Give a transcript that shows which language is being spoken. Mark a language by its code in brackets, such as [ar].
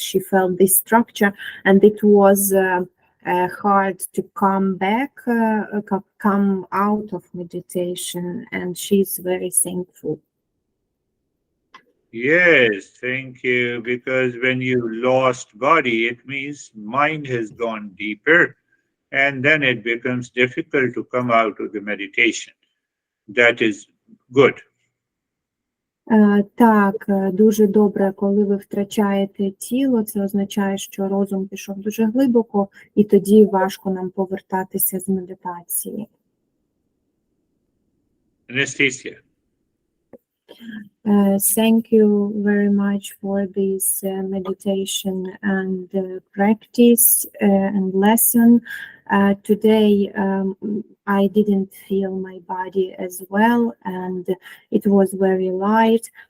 [en] She felt this structure, and it was hard to come back, come out of meditation, and she's very thankful. Yes, thank you. Because when you lost body, it means mind has gone deeper, and then it becomes difficult to come out of the meditation. That is good. [uk] Так, дуже добре, коли ви втрачаєте тіло, це означає, що розум пішов дуже глибоко, і тоді важко нам повертатися з медитації. [en] Anastasia. Thank you very much for this meditation and practice and lesson. Today I didn't feel my body as well, and it was very light.